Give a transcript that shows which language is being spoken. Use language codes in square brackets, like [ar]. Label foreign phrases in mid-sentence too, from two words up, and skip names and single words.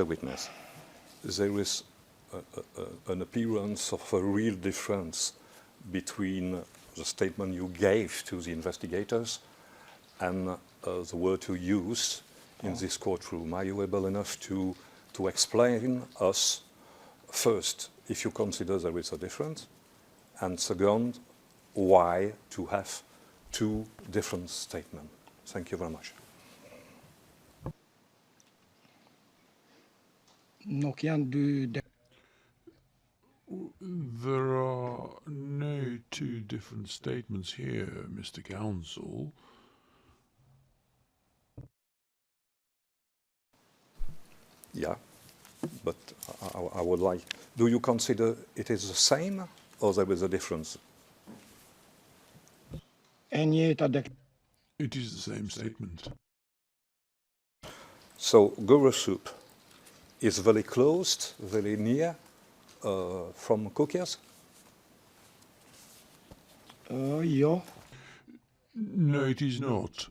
[en] Witness, there is an appearance of a real difference between the statement you gave to the investigators and the word you used in this courtroom. Are you able enough to explain us, first, if you consider there is a difference, and second, why to have two different statements? Thank you very much. [sq] Nuk janë dy [en] There are no two different statements here, Mr. Counsel. Yeah, but I would like, do you consider it is the same or there is a difference? [sq] e njëjta [en] It is the same statement. So Gurusup is very close, very near from Kukias? [sq] Jo, [en] No, it is not.